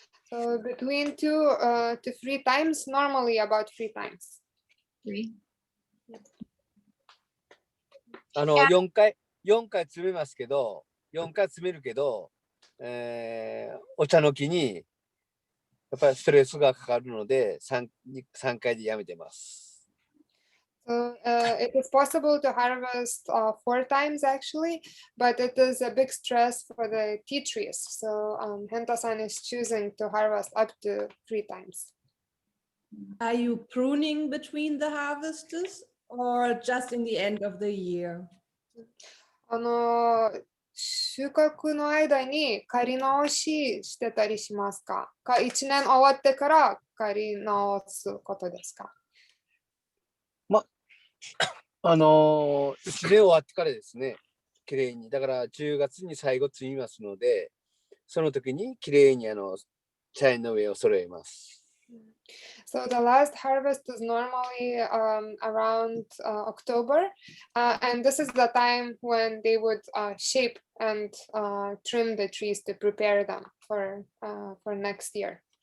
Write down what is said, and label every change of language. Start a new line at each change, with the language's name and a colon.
English: So between 2 to 3 times, normally about 3 times.
Japanese: 4回詰めますけど、4回詰めるけど、お茶の木にやっぱりストレスがかかるので 3回でやめてます。
English: So it is possible to harvest 4 times actually, but it is a big stress for the tea trees. So Henta-san is choosing to harvest up to 3 times. Are you pruning between the harvests or just in the end of the year?
Japanese: 収穫の間に刈り直ししてたりしますか？1年終わってから刈り直すことですか ?1年終わってからですね、きれいに。だから10月に最後摘みますので、その時にきれいに茶園の上を揃えます。
English: So the last harvest is normally around October, and this is the time when they would shape and trim the trees to prepare them for next year.